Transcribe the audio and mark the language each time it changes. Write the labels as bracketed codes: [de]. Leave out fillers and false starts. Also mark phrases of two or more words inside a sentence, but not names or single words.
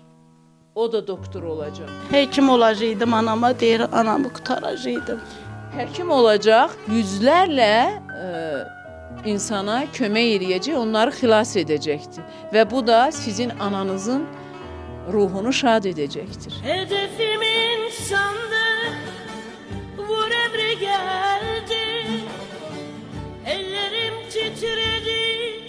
[az] O da doktor olacaq. Həkim olacaqdım, anama deyir, anamı qutaracaqdım. Həkim olacaq, yüzlərlə insana kömək edəcək, onları xilas edəcəkdir. Və bu da sizin ananızın ruhunu şad edecektir. [tr] Hedefimin sandı, vur emri geldi, ellerim titredi.